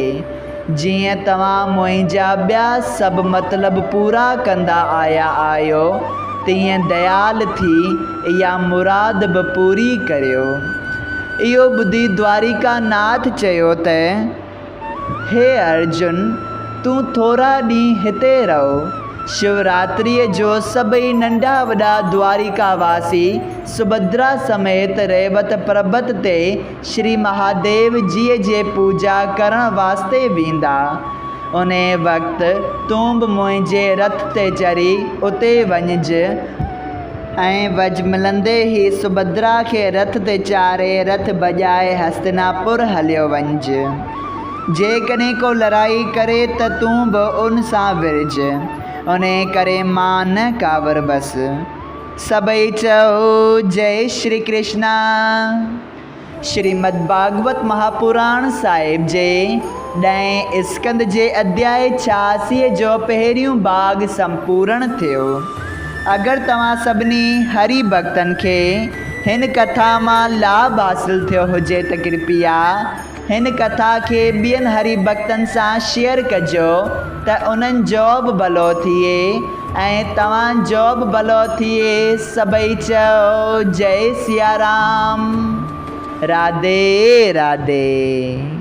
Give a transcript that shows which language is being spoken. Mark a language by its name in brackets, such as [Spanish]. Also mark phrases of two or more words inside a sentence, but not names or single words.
[Sindhi] जीअं तव्हां मुंहिंजा ॿिया सभु मतिलब पूरा कंदा आया आहियो, तीअं दयाल थी इहा मुराद बि पूरी करियो। इहो ॿुधी द्वारिकानाथ चयो त हे अर्जुन, तूं थोरा ॾींहं हिते रहो। शिवरात्रिअ जो सभई नंढा वॾा द्वारिकावासी सुभद्रा समेत रेवत पर्बत ते श्री महादेव जीअ जे पूजा करण वास्ते वेंदा। उन वक़्तु तूं बि मुंहिंजे रथ ते चढ़ी उते वञिजे ऐं वज मिलंदे ई सुभद्रा खे रथ ते चाढ़े रथ भॼाए हस्तिनापुर हलियो वञिजे। जेकॾहिं को लड़ाई करे त तूं बि उन सां विड़ज, उन करे मां न कावर बस। सभई चओ जय श्री कृष्णा। श्रीमद् भागवत महापुराण साहिब जे 10 स्कंद जे अध्याय 86 जो पहिरियों भाग संपूर्ण थियो। अगरि तव्हां सभिनी हरि भक्तनि खे हिन कथा मां लाभ हासिल थियो हुजे त कृपया हिन कथा खे ॿियनि हरि भक्तनि सां शेयर कजो त उन्हनि जो बि भलो थिए ऐं तव्हांजो बि भलो थिए। सभई चओ जय सिया राम। राधे राधे।